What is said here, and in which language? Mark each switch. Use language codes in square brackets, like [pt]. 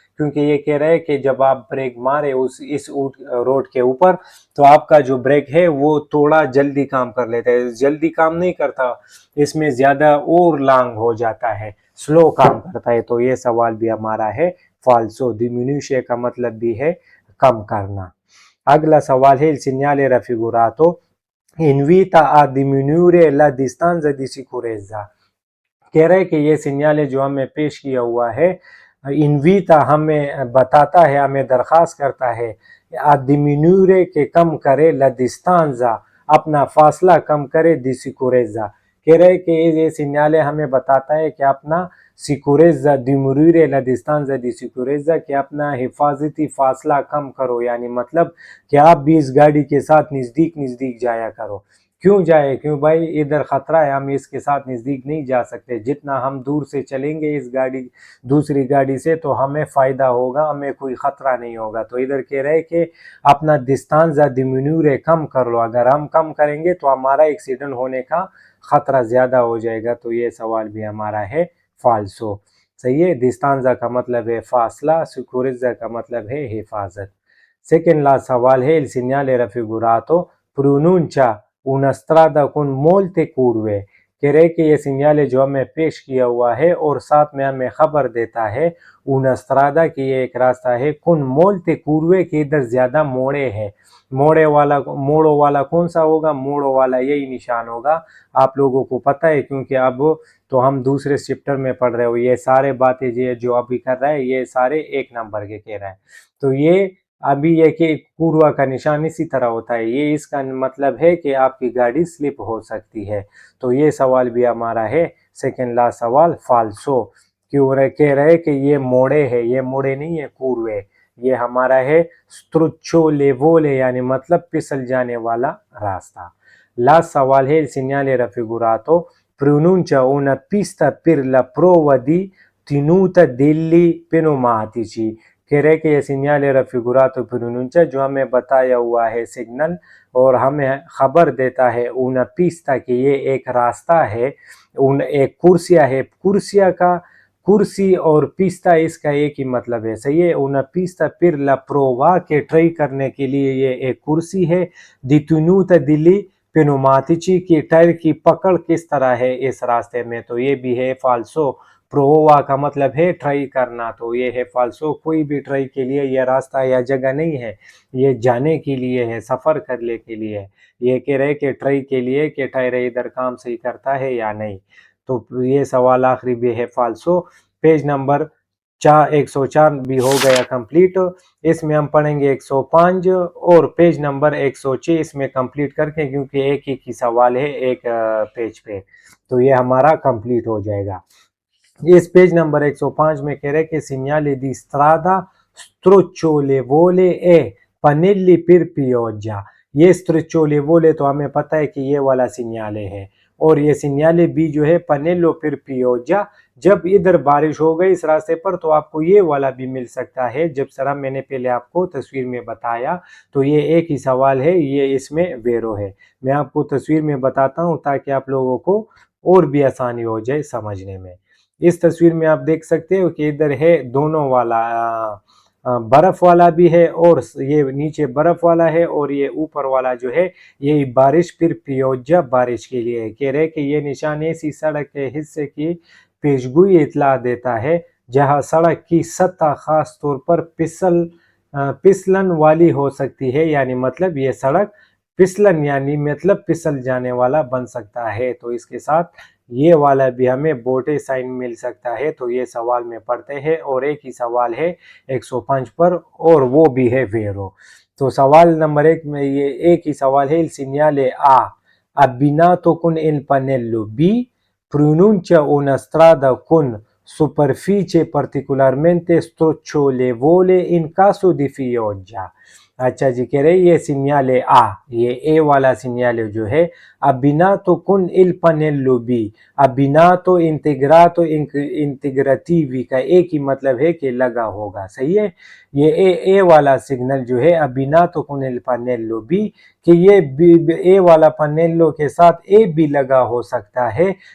[hi] क्योंकि ये कह रहे हैं कि जब आप ब्रेक मारे इस रोड के ऊपर तो आपका जो ब्रेक है वो थोड़ा जल्दी काम कर लेता है, जल्दी काम नहीं करता, इसमें ज्यादा और लॉन्ग हो जाता है, स्लो काम करता है। तो ये सवाल भी हमारा है फाल्सो। डिमिन्यूशे का मतलब भी है कम करना। [it] अगला सवाल है il segnale raffigurato invita a diminuire la distanza di sicurezza। [hi] कह रहे हैं कि ये सिग्नल जो हमें पेश किया हुआ है, इन्वीटा हमें बताता है, हमें दरख्वास्त करता है डिमिन्यूरे के कम करे, ला डिस्टेंसा अपना फासला कम करे, दी सिक्योरेजा कह रहे हैं कि ये सिग्नल हमें बताता है कि अपना सिक्योरेजा डिमिन्यूरे ला डिस्टेंसा दी सिक्योरेजा कि अपना हिफाजती फासला कम करो, यानी मतलब कि आप भी इस गाड़ी के साथ नज़दीक जाया करो। क्यों जाए? क्यों भाई, इधर खतरा है, हम इसके साथ नजदीक नहीं जा सकते, जितना हम दूर से चलेंगे इस गाड़ी दूसरी गाड़ी से तो हमें फायदा होगा, हमें कोई खतरा नहीं होगा। तो इधर कह रहे हैं कि अपना डिस्टेंस डिमिन्यूरे कम कर लो, अगर हम कम करेंगे तो हमारा एक्सीडेंट होने का खतरा ज्यादा हो जाएगा। तो ये सवाल भी हमारा है फाल्सो, सही है। डिस्टेंस का मतलब है फासला, सिक्योरिज्जा का मतलब है हिफाजत। [it] सेकेंड लास्ट सवाल है il segnale raffigurato pronuncia una strada con molte curve। [hi] कह रहे कि ये सिग्नल जो हमें पेश किया हुआ है और साथ में हमें खबर देता है [it] una strada [hi] कि ये एक रास्ता है [it] con molte curve [hi] के इधर ज्यादा मोड़े हैं। मोड़ों वाला कौन सा होगा? मोड़ों वाला यही निशान होगा। आप लोगों को पता है क्योंकि अब तो हम दूसरे चैप्टर में पढ़ रहे हो। ये सारे बातें जो अभी कर रहा है ये सारे एक नंबर के कह रहा है। तो ये अभी ये कि पूर्वा का निशान इसी तरह होता है, ये इसका मतलब है कि आपकी गाड़ी स्लिप हो सकती है। तो ये सवाल भी हमारा है सेकंड लास्ट सवाल फाल्सो। क्यों कह रहे कि ये मोड़े है, ये मोड़े नहीं है पूर्वे, ये हमारा है स्ट्रुच्चो लेवोले यानी मतलब फिसल जाने वाला रास्ता। [it] लास्ट सवाल है il segnale raffigurato pronuncia una pista per la prova di tenuta degli pneumatici। [hi] कह रहे कि ये सिग्नल रफिगुरातो प्रोनुncia जो हमें बताया हुआ है सिग्नल और हमें खबर देता है [it] una pista [hi] कि ये एक रास्ता है, एक कुर्सिया है। कुर्सिया का कुर्सी और पिस्ता इसका एक ही मतलब है, सही है। [it] una pista per la prova [hi] के ट्राई करने के लिए ये एक कुर्सी है। [it] di tenuta degli pneumatici [hi] की टायर की पकड़ किस तरह है इस रास्ते में, तो ये भी है फाल्सो। प्रोवा का मतलब है ट्राई करना, तो ये है फाल्सो। कोई भी ट्राई के लिए यह रास्ता या जगह नहीं है, ये जाने के लिए है, सफर करने के लिए है। ये कह रहे कि ट्राई के लिए कि टायर इधर काम सही करता है या नहीं। तो ये सवाल आखिरी भी है फाल्सो। पेज नंबर 104 भी हो गया कंप्लीट। इसमें हम पढ़ेंगे 105 और पेज नंबर 106 इसमें कंप्लीट करके, क्योंकि एक ही सवाल है एक पेज पे, तो ये हमारा कंप्लीट हो जाएगा। इस पेज नंबर 105 में कह रहे कि [it] segnale di strada strocciolevole e pannelli per pioggia। [hi] ये स्ट्रेचोलेवोले तो हमें पता है कि ये वाला सिग्नल है, और ये सिग्नल भी जो है पनेलो फिर पियोजा, जब इधर बारिश हो गई इस रास्ते पर तो आपको ये वाला भी मिल सकता है। जब सर मैंने पहले आपको तस्वीर में बताया, तो ये एक ही सवाल है, ये इसमें वेरो है। मैं आपको तस्वीर में बताता हूँ ताकि आप लोगों को और भी आसानी हो जाए समझने में। इस तस्वीर में आप देख सकते हो कि इधर है दोनों वाला बर्फ वाला भी है, और ये नीचे बर्फ वाला है, और ये ऊपर वाला जो है ये बारिश फिर पियोजा बारिश के लिए है। कह रहे कि ये निशान ऐसी सड़क के हिस्से की पेशगोई इतला देता है जहां सड़क की सतह खास तौर पर फिसलन वाली हो सकती है, यानी मतलब ये सड़क फिसलन यानी मतलब फिसल जाने वाला बन सकता है। तो इसके साथ ये वाला भी हमें बोटे साइन मिल सकता है। तो ये सवाल में पढ़ते हैं, और एक ही सवाल है 105 पर, और वो भी है वेरो। तो सवाल नंबर 1 में ये एक ही सवाल है [it] il segnale A abbinato con il pannello B pronuncia una strada con superficie particolarmente strocciolevole in caso di pioggia। [hi] अच्छा जी, कह रहे ये सिग्नल आ, ये ए वाला सिग्नल जो है [it] abbinato con il pannello B, [hi] abbinato integrato integrativi का एक ही मतलब है कि लगा होगा, सही है। ये ए वाला सिग्नल जो है [it] abbinato con il pannello B, [hi] कि ये ए वाला पनेल्लो के साथ ए भी लगा हो सकता है।